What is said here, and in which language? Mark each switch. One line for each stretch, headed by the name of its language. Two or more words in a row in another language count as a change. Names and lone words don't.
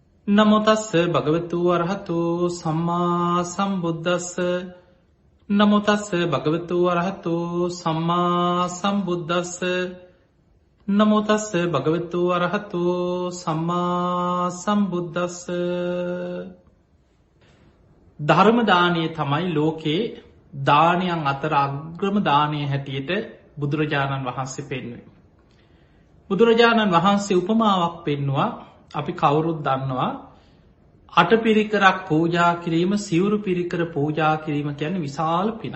Pali: නමෝ තස්ස භගවතු වරහතු සම්මා සම්බුද්දස්ස නමෝ තස්ස භගවතු වරහතු සම්මා සම්බුද්දස්ස නමෝ තස්ස භගවතු වරහතු සම්මා සම්බුද්දස්ස.
Sinhala: ධර්ම දානය තමයි ලෝකේ දානයන් අතර අග්‍රම දානය හැටියට බුදුරජාණන් වහන්සේ පෙන්වුවේ. බුදුරජාණන් වහන්සේ උපමාවක් පෙන්නවා. අපි කවුරුත් දන්නවා අටපිරිකරක් පූජා කිරීම, සිවුරු පිරිකර පූජා කිරීම කියන්නේ විශාල පිනක්.